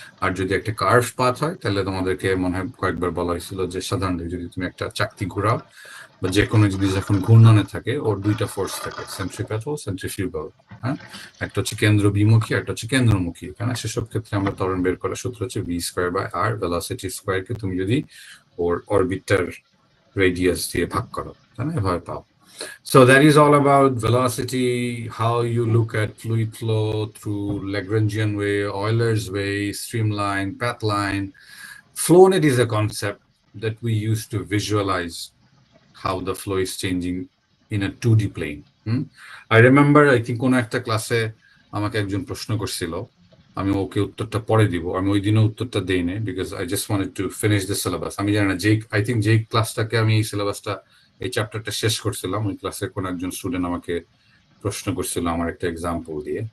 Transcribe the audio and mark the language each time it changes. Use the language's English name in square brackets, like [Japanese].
[Bangla] আর যদি একটা curve path হয় তাহলে তোমাদেরকে মনে হয় কয়েকবার বলা হয়েছিল যে সাধারণত যদি তুমি একটা চাকতি ঘোরাও বা যে কোনো জিনিস যখন ঘূর্ণনে থাকে ওর দুইটা ফোর্স থাকে, সেন্ট্রিপেটাল সেন্ট্রিফিউগাল। হ্যাঁ, একটা হচ্ছে কেন্দ্র বিমুখী, একটা হচ্ছে কেন্দ্রমুখী। কেন সেসব ক্ষেত্রে আমরা ত্বরণ বের করার সূত্র হচ্ছে v²/r, ভেলোসিটি স্কোয়ারকে তুমি যদি ওর অরবিটার রেডিয়াস দিয়ে ভাগ করো তাহলে এভাবে পাও। [English] So that is all about velocity, how you look at fluid flow through Lagrangian way, Euler's way, streamline, path line. FlowNet is a concept that we use to visualize how the flow is changing in a 2D plane. I remember, I think [Bangla] কোনো একটা ক্লাসে আমাকে একজন প্রশ্ন করছিল, আমি ওকে উত্তরটা পরে দিব, আমি ওই দিনও উত্তরটা দেই না [English] Because I just wanted to finish the syllabus. [Bangla] আমি জানি না আই থিঙ্ক যেই ক্লাসটাকে আমি এই সিলেবাসটা এই চ্যাপ্টারটা শেষ করছিলাম ওই ক্লাসের কোন একজন স্টুডেন্ট আমাকে প্রশ্ন করছিল আমার একটা এক্সাম্পল দিয়ে।